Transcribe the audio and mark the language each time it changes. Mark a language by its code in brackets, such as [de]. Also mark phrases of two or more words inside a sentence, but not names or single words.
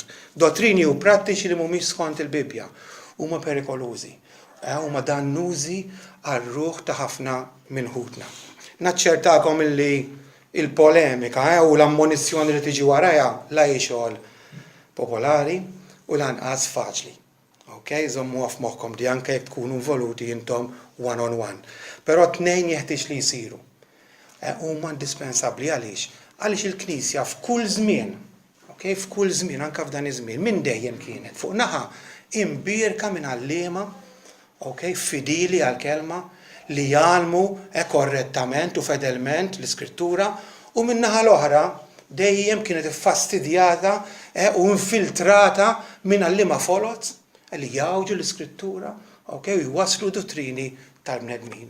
[mt] Dottrini u prattiċi li mhumiex skont il-Bibja huma perikolużi, huma dannużi għar-ruħ ta' ħafna minn ħutna. Naċċertakom illi il-polemika u l-ammonizzjoni li tiġi warajha la hi xogħol popolari u lanqas faċli. Żommu għaf moħħkom di anke jekk tkunu involuti intom [en] one on one. [mt] Però tnejn jeħtieġ li jsiru. Huma indispensabbli għaliex? Għaliex il-Knisja f'kull żmien, f'kull żmien anke f'dan iż-żmien, minn dejjem kienet fuq naħa imbierka minn għalliema, fidili għall-kelma li jgħalmu korrettament u fedelment l-Iskrittura u minn naħa l-oħra dejjem kienet iffastidjata u infiltrata minn għalliema folot li jgħawġu l-Iskrittura u jwaslu dottrini tal-bnedmin.